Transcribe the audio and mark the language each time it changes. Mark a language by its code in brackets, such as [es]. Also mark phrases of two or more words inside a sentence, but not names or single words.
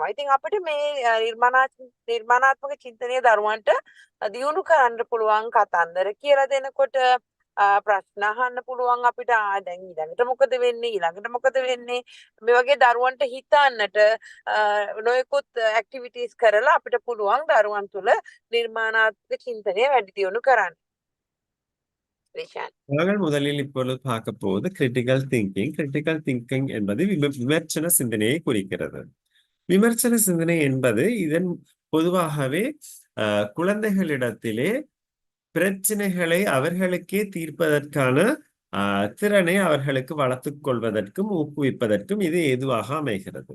[si] ඉතින් අපිට මේ නිර්මාණාත්මක චින්තනය දරුවන්ට දියුණු කරන්න පුළුවන් කතන්දර කියලා දෙනකොට ප්‍රශ්න අහන්න පුළුවන් අපිට දැන් ඊළඟට මොකද වෙන්නේ මේ වගේ දරුවන්ට හිතන්නට නොයෙකුත් ඇක්ටිවිටීස් කරලා අපිට පුළුවන් දරුවන් තුළ නිර්මාණාත්මක චින්තනය වැඩි දියුණු කරන්න. [ta] நாங்கள் முதலில் இப்பொழுது பார்க்க போவது [en] critical thinking. critical thinking [ta] என்பது விமர்சன சிந்தனையை குறிக்கிறது. விமர்சன சிந்தனை என்பது இதன் பொதுவாகவே குழந்தைகளிடத்திலே பிரச்சனைகளை அவர்களுக்கே தீர்ப்பதற்கான திறனை அவர்களுக்கு வளர்த்துக் கொள்வதற்கும் ஊக்குவிப்பதற்கும் இது ஏதுவாக அமைகிறது.